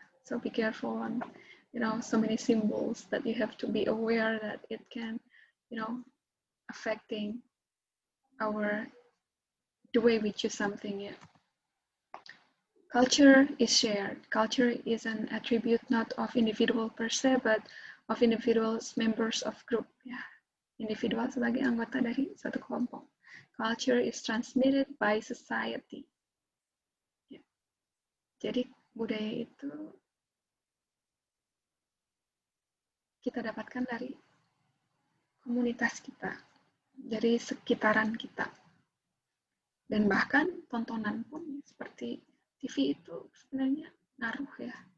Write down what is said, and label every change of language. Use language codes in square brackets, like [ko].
[en] So be careful on, so many symbols that you have to be aware that it can, affecting the way we choose something. Yeah. Culture is shared. Culture is an attribute not of individual per se, but of individuals, members of group. [id] Ya, individual sebagai anggota dari suatu kelompok. [en] Culture is transmitted by society. Ya. [id] Jadi budaya itu kita dapatkan dari komunitas kita, dari sekitaran kita. Dan bahkan tontonan pun seperti TV itu sebenarnya ngaruh ya.